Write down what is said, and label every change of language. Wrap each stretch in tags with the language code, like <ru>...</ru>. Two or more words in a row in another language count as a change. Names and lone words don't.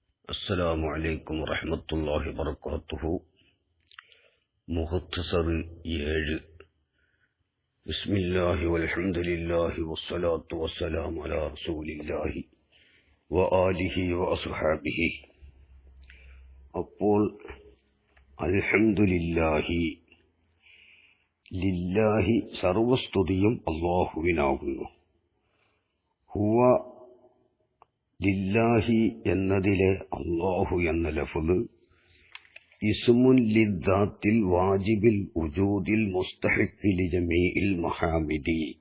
<ar>السلام عليكم ورحمة الله وبركاته. مختصر 7. بسم الله والحمد لله والصلاة والسلام على رسول الله وآله وأصحابه.</ar> <ml>അപ്പോൾ</ml> <ar>الحمد لله، لله</ar> <ml>സർവസ്തുതിയും അല്ലാഹുവിനാകുന്നു.</ml> <ar>هو، لله എന്നതിലെ അല്ലാഹു എന്ന ലഫ്ള് اسم للذات الواجب الوجود المستحق لجميع المحامد,</ar>